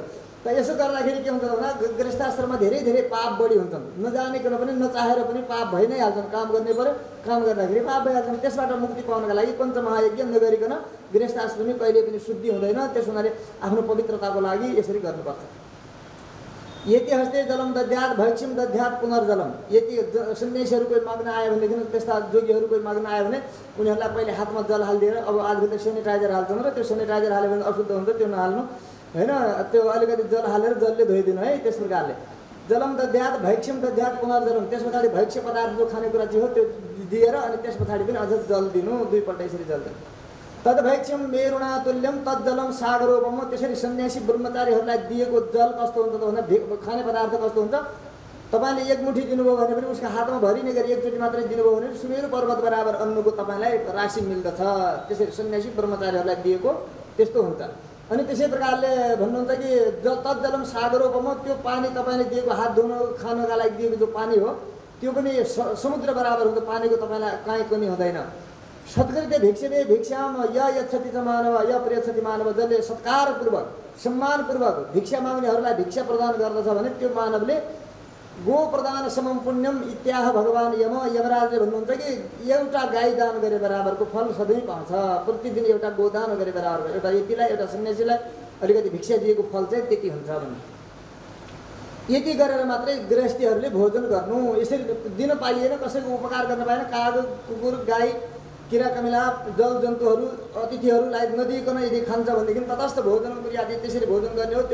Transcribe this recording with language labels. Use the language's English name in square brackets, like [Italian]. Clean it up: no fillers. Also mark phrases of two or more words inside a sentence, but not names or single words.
[Nepali] त यसो गर्दाखेरि के हुन्छ भन्दा गृहस्थ आश्रममा धेरै धेरै पाप बढी हुन्छन् नजानिकन पनि नचाहेर पनि पाप भइ नै हाल्छन्। काम गर्ने पऱ्यो काम गर्दाखेरि पाप भइहाल्छन्। त्यसबाट मुक्ति पाउनका लागि पञ्चमहायज्ञ नगरिकन गृहस्थ आश्रमी कहिले पनि शुद्धि हुँदैन। त्यस हुनाले आफ्नो पवित्रताको लागि यसरी गर्नुपर्छ। [Sanskrit] यति हस्ते जलम दध्यात भैक्षम दध्यात पुनर्जलम [Nepali] यति सन्यासीहरू कोही माग्न आयो भनेदेखि त्यस्ता जोगीहरू कोही माग्न आयो भने उनीहरूलाई पहिले हातमा जल हालिदिएर अब आजभित्र सेनिटाइजर हाल्छन् र त्यो सेनिटाइजर हाल्यो भने अशुद्ध हुन्छ त्यो नहाल्नु होइन त्यो अलिकति जल हालेर जलले धोइदिनु है त्यस प्रकारले [Sanskrit] जलम दद्यात् भैक्ष्यम दद्यात् पुनर्जलम। [Nepali] त्यस पछाडि भैक्ष्य पदार्थ जो खानेकुरा जे हो त्यो दिएर अनि त्यस पछाडि पनि अझ जल दिनु, दुईपल्ट यसरी जल दिनु। [Sanskrit] तद भैक्ष्यम मेरुणा तुल्यम तज्जलम सागरोपम। [Nepali] त्यसरी सन्यासी ब्रह्मचारीहरूलाई दिएको जल कस्तो हुन्छ त भन्दा खाने पदार्थ कस्तो हुन्छ, तपाईँले एक मुठी दिनुभयो भने पनि उसको हातमा भरिने गरी एकचोटि मात्रै दिनुभयो भने सुमेरु पर्वत बराबर अन्नको तपाईँलाई राशि मिल्दछ। त्यसरी सन्यासी ब्रह्मचारीहरूलाई दिएको त्यस्तो हुन्छ। अनि त्यसै प्रकारले भन्नुहुन्छ कि [Sanskrit] तज्जलम सागरोपम, [Nepali] त्यो पानी तपाईँले दिएको हात धुन खानका लागि दिएको जो पानी हो त्यो पनि समुद्र बराबर हुन्छ, पानीको तपाईँलाई काहीँ कमी हुँदैन। [Sanskrit] सत्कृत्य भिक्षते भिक्षाम य यच्छति च मानव य प्रियच्छति मानव, [Nepali] जसले सत्कारपूर्वक सम्मानपूर्वक भिक्षा माग्नेहरूलाई भिक्षा प्रदान गर्दछ भने त्यो मानवले [Sanskrit] गो प्रदान समम पुण्यम इत्याह [Nepali] भगवान यमराजले भन्नुहुन्छ कि एउटा गाई दान गरे बराबरको फल सधैँ पाउँछ। प्रतिदिन एउटा गोदान गरे बराबर, एउटा यतिलाई एउटा सन्यासीलाई अलिकति भिक्षा दिएको फल चाहिँ त्यति हुन्छ भन्नु। यति गरेर मात्रै गृहस्थीहरूले भोजन गर्नु, यसरी दिन पाइएन, कसैको उपकार गर्न पाएन, काग कुकुर गाई किरा कमिला जल जन्तुहरू अतिथिहरूलाई नदिइकन यदि खान्छ भनेदेखि [Sanskrit] तटस्थ भोजन कुर्यादि [Nepali] त्यसरी भोजन गर्ने हो।